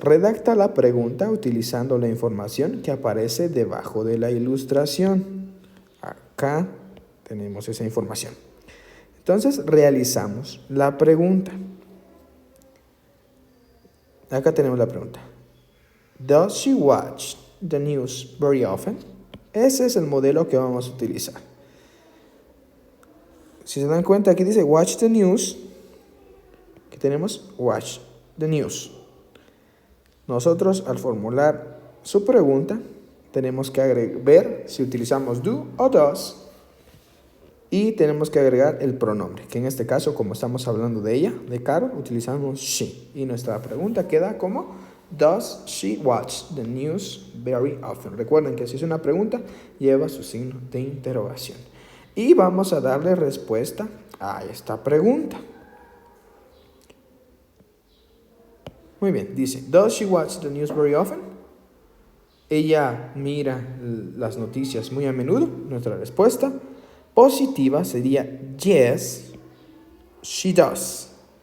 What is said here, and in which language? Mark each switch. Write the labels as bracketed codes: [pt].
[es] Redacta la pregunta utilizando la información que aparece debajo de la ilustración. Acá tenemos esa información. Entonces, realizamos la pregunta. Acá tenemos la pregunta. [en] Does she watch the news very often? [es] Ese es el modelo que vamos a utilizar. Si se dan cuenta, aquí dice [en] watch the news. [es] Aquí tenemos watch the news. Nosotros, al formular su pregunta, tenemos que ver si utilizamos do o does. Y tenemos que agregar el pronombre, que en este caso, como estamos hablando de ella, de Carol, utilizamos she. Y nuestra pregunta queda como, [en] does she watch the news very often? [es] Recuerden que si es una pregunta, lleva su signo de interrogación. Y vamos a darle respuesta a esta pregunta. Muy bien, dice, [en] does she watch the news very often? [es] Ella mira las noticias muy a menudo. Nuestra respuesta positiva sería [en] yes, she does.